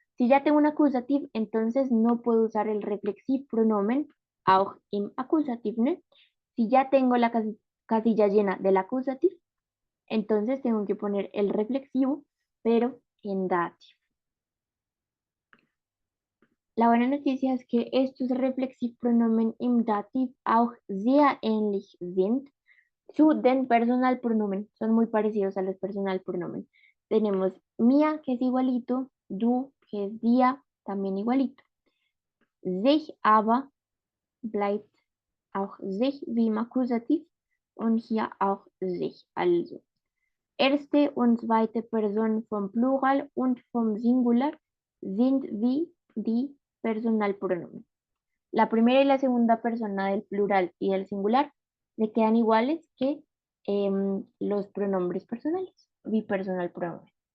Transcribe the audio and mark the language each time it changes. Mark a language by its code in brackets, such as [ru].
[es] Si ya tengo un accusative, entonces no puedo usar el reflexivo pronomen [de] auch im Accusative, [es] ¿no? Si ya tengo la casilla llena del accusative, entonces tengo que poner el reflexivo, pero en dative. La buena noticia es que estos [de] Reflexivpronomen im Dativ auch sehr ähnlich sind zu den Personalpronomen. [es] Son muy parecidos a los Personalpronomen. Tenemos mía, que es igualito, du, que es día, también igualito. [de] Sich aber bleibt auch sich wie im Akkusativ und hier auch sich. Also, erste und zweite Person vom Plural und vom Singular sind wie die Personalpronomen. [es] La primera y la segunda persona del plural y del singular le quedan iguales que los pronombres personales, bipersonal pronomen.